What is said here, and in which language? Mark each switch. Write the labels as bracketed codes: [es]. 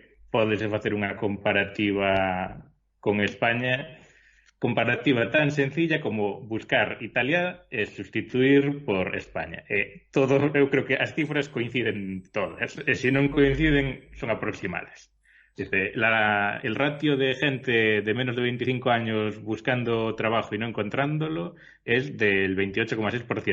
[gl] Pódese facer unha comparativa con España, comparativa tan sencilla como buscar Italia e sustituir por España. Eu creo que as cifras coinciden todas, e se non coinciden son aproximadas. [es] Dice, el ratio de gente de menos de 25 años buscando trabajo y no encontrándolo es del 28,6%.